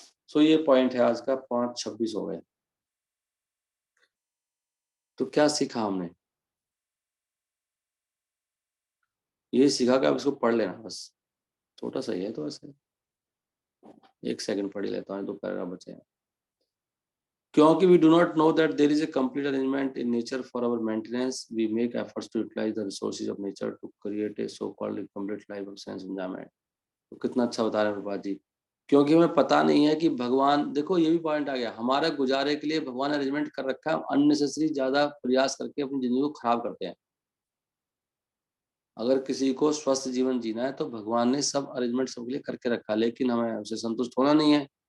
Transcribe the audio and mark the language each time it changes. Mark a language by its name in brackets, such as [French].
[Hindi] सो ये पॉइंट है आज का, 5:26 हो गए। तो क्या सीखा हमने? ये सीखा कि आप इसको पढ़ लेना बस। छोटा सा ही है तो ऐसे 1 सेकंड पढ़ ही लेता हूँ, 2 पैराग्राफ बचे हैं। [English] क्योंकि we do not know that there is a complete arrangement in nature for our maintenance, we make efforts to utilize the resources of nature to create a so-called complete life of sense enjoyment। [Hindi] तो कितना अच्छा बता रहे हैं प्रभात जी। क्योंकि हमें पता नहीं है कि भगवान, देखो ये भी पॉइंट आ गया, हमारा गुजारे के लिए भगवान ने अरेंजमेंट कर रखा है, अननेसेसरी ज्यादा प्रयास करके अपनी जिंदगी को खराब करते हैं। अगर किसी को स्वस्थ जीवन जीना है तो भगवान ने सब अरेंजमेंट सबके लिए करके रखा, लेकिन हमें उसे संतुष्ट होना नहीं है।